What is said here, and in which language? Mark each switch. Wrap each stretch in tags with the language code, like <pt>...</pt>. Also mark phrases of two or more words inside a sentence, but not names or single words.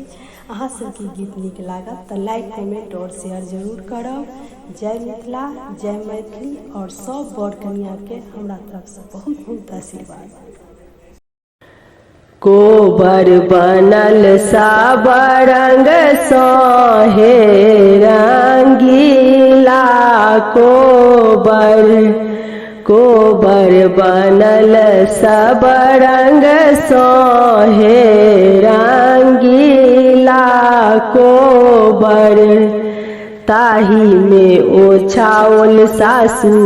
<mai>अहाँ सबके गीत नीक लागत तऽ</mai> <en>like comment</en> <mai>और शेयर जरूर करब। जय मिथिला, जय मैथिली और सब बर कनिया के हमरा तरफ से बहुत बहुत आशीर्वाद। कोबर बनल साबरंग सोहे रंगीला कोबर बनल सबरंग सोहे रंगीला कोबर ताही में ओछाओल सासू</mai>